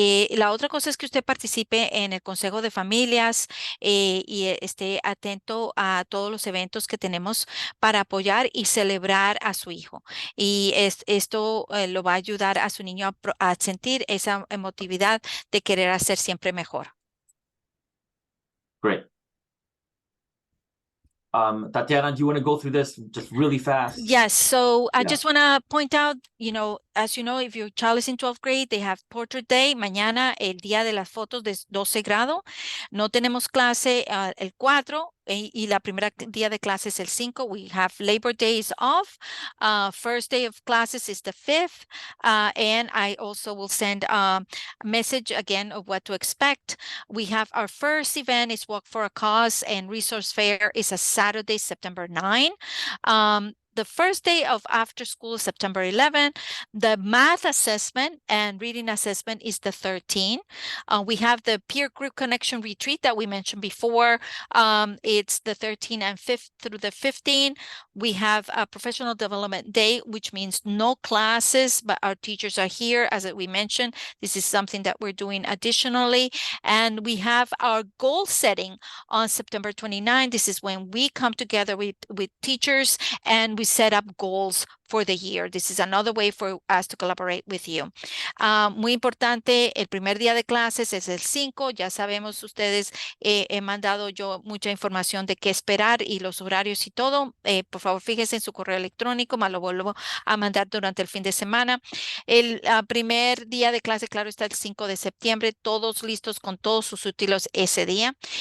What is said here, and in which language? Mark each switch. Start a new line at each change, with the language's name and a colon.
Spanish: La otra cosa es que usted participe en el consejo de familias y esté atento a todos los eventos que tenemos para apoyar y celebrar a su hijo. Y esto lo va a ayudar a su niño a sentir esa emotividad de querer hacer siempre mejor.
English: Great. Tatiana, do you want to go through this just really fast? Yes, so I Yeah. just want to point out, as you know, if your child is in 12th grade, they have Portrait Day.
Spanish: Mañana, el día de las fotos de 12 grado. No tenemos clase el 4 y la primera día de clase es el 5.
English: We have Labor Days off. First day of classes is the 5th. And I also will send a message again of what to expect. We have our first event is Walk for a Cause and Resource Fair is a Saturday, September 9. The first day of after school is September 11. The math assessment and reading assessment is the 13th. We have the peer group connection retreat that we mentioned before. It's the 13th and 5th through the 15th. We have a professional development day, which means no classes, but our teachers are here. As we mentioned, this is something that we're doing additionally. And we have our goal setting on September 29. This is when we come together with teachers and we set up goals for the year. This is another way for us to collaborate with you.
Spanish: Muy importante, el primer día de clases es el 5. Ya sabemos ustedes, he mandado yo mucha información de qué esperar y los horarios y todo. Por favor, fíjense en su correo electrónico, me lo vuelvo a mandar durante el fin de semana. El primer día de clase, claro, está el 5 de septiembre, todos listos con todos sus útiles ese día.